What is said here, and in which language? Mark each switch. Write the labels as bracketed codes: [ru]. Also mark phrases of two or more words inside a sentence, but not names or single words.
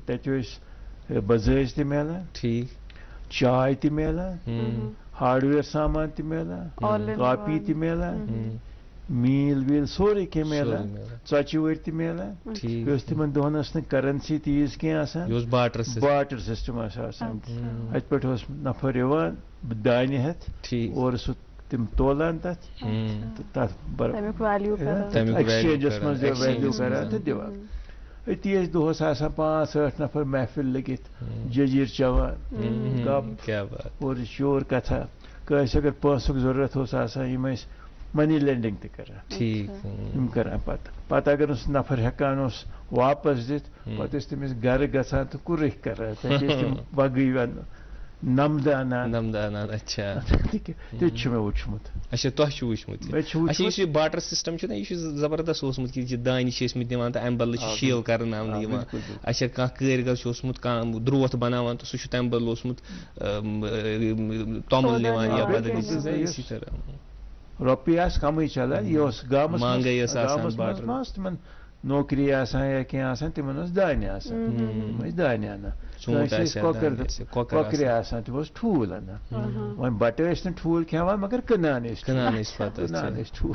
[ks] تتہِ ٲسۍ بزٲژ تہِ میلان, چاے تہِ میلان, ہاڈویر سامان تہِ میلان, کاپی تہِ میلان, میل ویل سورُے کینٛہہ میلان ژۄچہِ وٕرۍ تہِ میلان ٹھیٖک بیٚیہِ اوس تِمن دۄہن ٲس نہٕ کرنسی تیٖژ کینٛہہ آسان یہِ اوس [en] barter system. barter system [ks] ٲس آسان اَتہِ پٮ۪ٹھ اوس نفر یِوان دانہِ ہٮ۪تھ ٹھیٖک اورٕ سُہ تِم تولان تتھ تہٕ تتھ تمیُک ویلیوٗ کران تمیُک ایکسچینجس value منٛز کران, ویلیوٗ exchange کران تہٕ دِوان أتی ٲسۍ دۄہس آسان 5-8 نفر محفل لٔگِتھ جٔجیٖر چٮ۪وان گپ کیٛاہ بات. اور شور کتھا کٲنٛسہِ اگر پونٛسُک ضروٗرت اوس آسان یِم ٲسۍ [en] money lending [ks] تہِ کران ٹھیٖک. یِم کران پتہٕ اگر نہٕ سُہ نفر ہٮ۪کان اوس واپس دِتھ پتہٕ ٲسۍ تٔمِس گرٕ گژھان تہٕ کُرٕکھ کران تتہِ ٲسۍ تِم بگٕے نمدٕ انان نمدانان. اچھا تہِ چھُ مےٚ وٕچھمُت. اچھا تۄہہِ چھُ وٕچھمُت یہِ. مےٚ چھُ اچھا یُس وٕچھمُت یہِ [en] barter system [ks] چھُ نا یہِ چھُ زبردست اوسمُت کہِ یہِ دانہِ چھِ ٲسمٕتۍ نِوان تہٕ امہِ بدلہٕ چھِ شیل کرناونہٕ یِوان. اچھا کانٛہہ کٲرۍگر چھُ اوسمُت کانٛہہ درٛوتھ بناوان تہٕ سُہ چھُ تمہِ بدلہٕ اوسمُت توٚمُل نِوان یا بدل [ur] اسی طرح. [ks] رۄپیہِ آسہٕ کمٕے چلان یہِ اوس گامس مانٛگے ٲس آسان گامس منٛز ما ٲس تِمن نوکری آسان یا کینٛہہ آسان تِمن اوس دانہِ آسان تِم ٲسۍ دانہِ انان کٲنٛسہِ ٲسۍ کۄکرِ آسان تِم اوس ٹھوٗل انان وۄنۍ بٹہٕ ٲسۍ نہٕ ٹھوٗل کھٮ۪وان مگر کٕنان ٲسۍ ٹھوٗل.